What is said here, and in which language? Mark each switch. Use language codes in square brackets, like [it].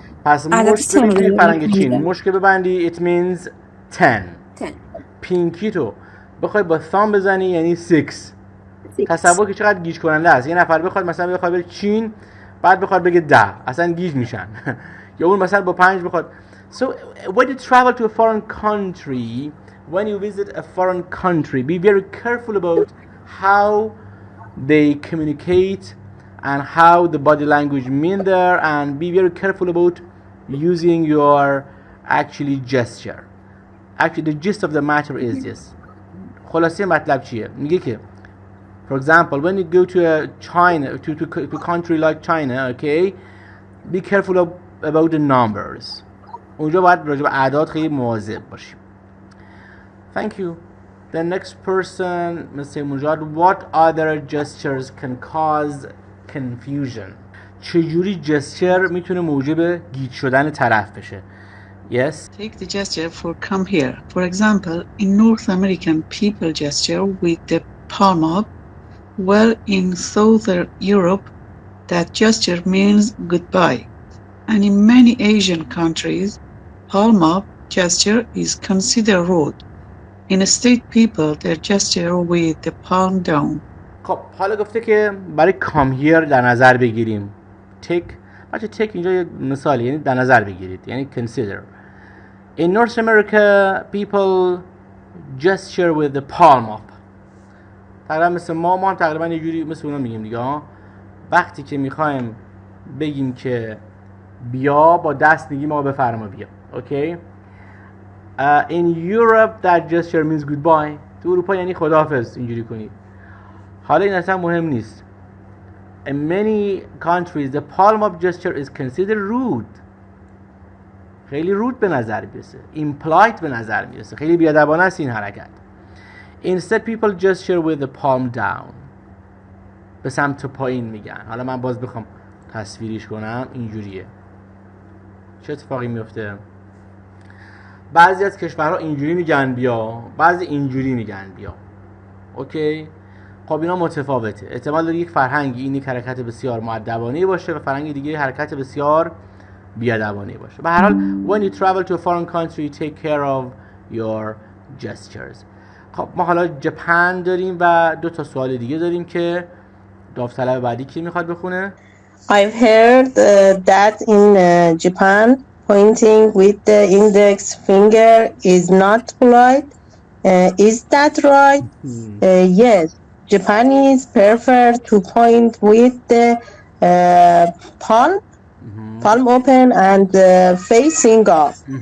[fa] پس مشت ببینید فرهنگ چین، مشت که ببندی [en] it means 10. [fa] پینکی تو بخوای با ثامب بزنی یعنی 6. تصور که چقدر گیج کننده است. یه نفر بخواد مثلا بره چین بعد بخواد بگه 10، اصلا گیج میشن. یا اون مثلا با 5 بخواد. [en] So when you travel to a foreign country, when you visit a foreign country, be very careful about how they communicate and how the body language mean there, and be very careful about using your actually gesture. Actually, the gist of the matter is this. [fa] خلاصه مطلب چیه؟ میگه که [en] for example, when you go to a China, to a country like China, okay, be careful about the numbers. [fa] اونجا باید راجع به اعداد خیلی مواظب باشیم. [en] Thank you. The next person, Mr. Mujad, what other gestures can cause confusion? [fa] چجوری جستر میتونه موجب گیج شدن طرف بشه؟ Yes. [en] Take the gesture for come here. For example, in North American people gesture with the palm up, while in Southern Europe, that gesture means goodbye. And in many Asian countries, palm up gesture is considered rude. Instead, people their gesture with the palm down. [fa] خب حالا گفته که برای [en] come here [fa] در نظر بگیریم. بچه take اینجا یه مثالی، یعنی در نظر بگیرید، یعنی consider. [en] In North America, people gesture with the palm up. [fa] تقریبا مثل ما هم تقریبا یه جوری مثل اونا میگیم دیگه ها. وقتی که میخوایم بگیم که بیا با دست میگیم آقا بفرما بیا. [en] Okay? In Europe that gesture means goodbye. [fa] تو اروپا یعنی خداحافظ اینجوری کنید. حالا این اصلا مهم نیست. [en] In many countries the palm up gesture is considered rude. [fa] خیلی رود به نظر میرسه. impolite به نظر میرسه. خیلی بیادبانه است این حرکت. [en] Instead people gesture with the palm down. [fa] به سمت پایین میگن. حالا من باز بخوام تصویریش کنم اینجوریه. چه اتفاقی میفته؟ بعضی از کشورها اینجوری میگن بیا، بعضی اینجوری میگن بیا. اوکی؟ خب اینا متفاوته. احتمال داره یک فرهنگی این یک حرکت بسیار مؤدبانه باشه و فرهنگ دیگه حرکت بسیار بیادبانه باشه. به هر حال [en] when you travel to a foreign country take care of your gestures. [fa] خب ما حالا ژاپن داریم و 2 تا سوال دیگه داریم که داوطلب بعدی کی میخواد بخونه؟ [en] I've heard that in Japan pointing with the index finger is not polite. Is that right? Yes. Japanese prefer to point with the palm open and facing off.